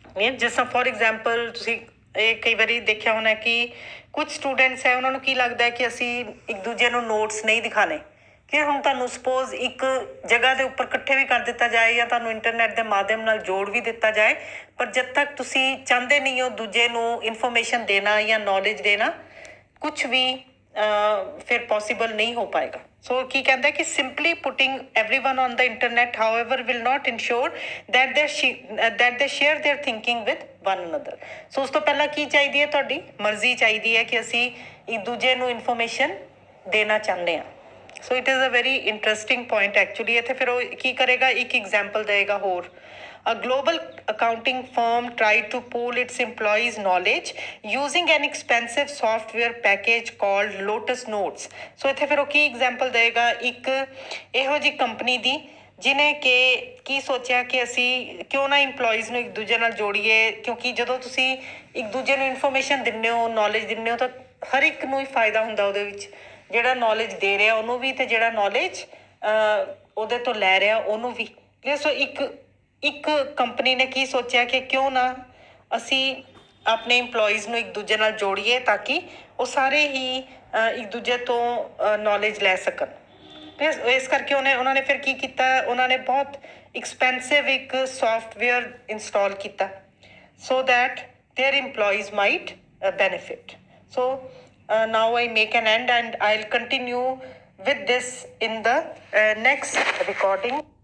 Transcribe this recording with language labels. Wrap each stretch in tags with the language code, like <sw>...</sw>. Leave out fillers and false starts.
<pa>ਜਿਸ ਤਰ੍ਹਾਂ for example ਤੁਸੀਂ ਇਹ ਕਈ ਵਾਰੀ ਦੇਖਿਆ ਹੋਣਾ ਕਿ ਕੁਝ ਸਟੂਡੈਂਟਸ ਹੈ, ਉਹਨਾਂ ਨੂੰ ਕੀ ਲੱਗਦਾ ਹੈ ਕਿ ਅਸੀਂ ਇੱਕ ਦੂਜੇ ਨੂੰ ਨੋਟਸ ਨਹੀਂ ਦਿਖਾਣੇ। ਕਿ ਹੁਣ ਤੁਹਾਨੂੰ ਸਪੋਜ਼ ਇੱਕ ਜਗ੍ਹਾ ਦੇ ਉੱਪਰ ਇਕੱਠੇ ਵੀ ਕਰ ਦਿੱਤਾ ਜਾਏ ਜਾਂ ਤੁਹਾਨੂੰ ਇੰਟਰਨੈਟ ਦੇ ਮਾਧਿਅਮ ਨਾਲ ਜੋੜ ਵੀ ਦਿੱਤਾ ਜਾਏ, ਪਰ ਜਦ ਤੱਕ ਤੁਸੀਂ ਚਾਹੁੰਦੇ ਨਹੀਂ ਹੋ ਦੂਜੇ ਨੂੰ ਇਨਫੋਰਮੇਸ਼ਨ ਦੇਣਾ ਜਾਂ ਨੌਲੇਜ ਦੇਣਾ, ਕੁਛ ਵੀ ਫਿਰ ਪੋਸੀਬਲ ਨਹੀਂ ਹੋ ਪਾਏਗਾ। ਸੋ ਕੀ ਕਹਿੰਦਾ ਕਿ</pa> <en>Simply putting everyone on the internet however will not ensure that they share their thinking with one another।</en> <pa>ਸੋ ਉਸ ਤੋਂ ਪਹਿਲਾਂ ਕੀ ਚਾਹੀਦੀ ਹੈ? ਤੁਹਾਡੀ ਮਰਜ਼ੀ ਚਾਹੀਦੀ ਹੈ ਕਿ ਅਸੀਂ ਇੱਕ ਦੂਜੇ ਨੂੰ ਇਨਫੋਰਮੇਸ਼ਨ ਦੇਣਾ ਚਾਹੁੰਦੇ ਹਾਂ।</pa> <en>So it is a very interesting point actually.</en> <pa>ਇੱਥੇ ਫਿਰ ਉਹ ਕੀ ਕਰੇਗਾ? ਇੱਕ ਐਗਜ਼ਾਮਪਲ ਦੇਗਾ ਹੋਰ।</pa> <en>A global accounting firm tried to pool its employees' knowledge using an expensive software package called Lotus Notes।</en> <pa>ਸੋ ਇੱਥੇ ਫਿਰ ਉਹ ਕੀ ਐਗਜ਼ਾਮਪਲ ਦੇਗਾ? ਇੱਕ ਇਹੋ ਜਿਹੀ ਕੰਪਨੀ ਦੀ ਜਿਹਨੇ ਕਿ ਕੀ ਸੋਚਿਆ ਕਿ ਅਸੀਂ ਕਿਉਂ ਨਾ ਇੰਪਲੋਈਜ਼ ਨੂੰ ਇੱਕ ਦੂਜੇ ਨਾਲ ਜੋੜੀਏ, ਕਿਉਂਕਿ ਜਦੋਂ ਤੁਸੀਂ ਇੱਕ ਦੂਜੇ ਨੂੰ ਇਨਫੋਰਮੇਸ਼ਨ ਦਿੰਦੇ ਹੋ, ਨੌਲੇਜ ਦਿੰਦੇ ਹੋ, ਤਾਂ ਹਰ ਇੱਕ ਨੂੰ ਹੀ ਫਾਇਦਾ ਹੁੰਦਾ ਉਹਦੇ ਵਿੱਚ। ਜਿਹੜਾ ਨੌਲੇਜ ਦੇ ਰਿਹਾ ਉਹਨੂੰ ਵੀ, ਅਤੇ ਜਿਹੜਾ ਨੌਲੇਜ ਉਹਦੇ ਤੋਂ ਲੈ ਰਿਹਾ ਉਹਨੂੰ ਵੀ। ਸੋ ਇੱਕ ਕੰਪਨੀ ਨੇ ਕੀ ਸੋਚਿਆ ਕਿ ਕਿਉਂ ਨਾ ਅਸੀਂ ਆਪਣੇ ਇੰਪਲੋਈਜ਼ ਨੂੰ ਇੱਕ ਦੂਜੇ ਨਾਲ ਜੋੜੀਏ ਤਾਂ ਕਿ ਉਹ ਸਾਰੇ ਹੀ ਇੱਕ ਦੂਜੇ ਤੋਂ ਨੌਲੇਜ ਲੈ ਸਕਣ। ਅਤੇ ਇਸ ਕਰਕੇ ਉਹਨਾਂ ਨੇ ਫਿਰ ਕੀ ਕੀਤਾ? ਉਹਨਾਂ ਨੇ ਬਹੁਤ ਐਕਸਪੈਂਸਿਵ ਇੱਕ ਸੋਫਟਵੇਅਰ ਇੰਸਟਾਲ ਕੀਤਾ</pa> <en>So that their employees might benefit। So now I make an end and I'll continue with this in the next recording.</en>